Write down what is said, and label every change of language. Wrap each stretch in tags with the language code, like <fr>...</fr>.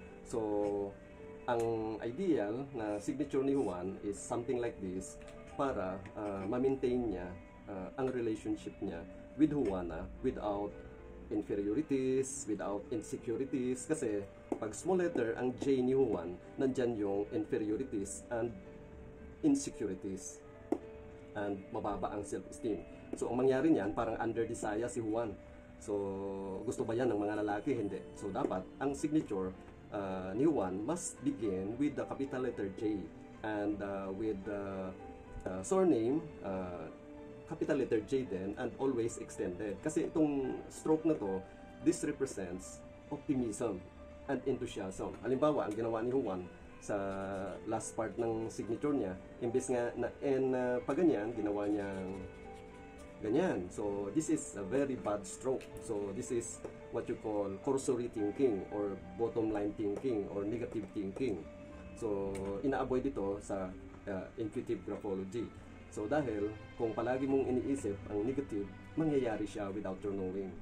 <tl>So, ang ideal na signature ni Juan</tl> <en>is something like this</en> <tl>para ma-maintain niya ang relationship niya with Juana</tl> <en>without inferiorities, without insecurities.</en> <tl>Kasi pag small letter ang J ni Juan, nandyan yung</tl> <en>inferiorities and insecurities</en> <tl>and mababa ang self-esteem. So ang mangyari niyan, parang under desire si Juan. So gusto ba yan ng mga lalaki? Hindi. So dapat ang</tl> <en>signature ni Juan must begin with the capital letter J and with the surname capital letter J</en> <tl>din,</tl> <en>and always extended.</en> <tl>Kasi itong stroke na to,</tl> <en>this represents optimism and enthusiasm.</en> <tl>Halimbawa, ang ginawa ni Juan sa last part ng signature niya, imbes nga na pag ganyan, ginawa niyang ganyan.</tl> <en>So, this is a very bad stroke. So, this is what you call cursory thinking or bottom line thinking or negative thinking.</en> <tl>So, ina-avoid ito sa intuitive graphology. So, dahil kung palagi mong iniisip ang negative, mangyayari siya</tl> <en>without your knowing.</en>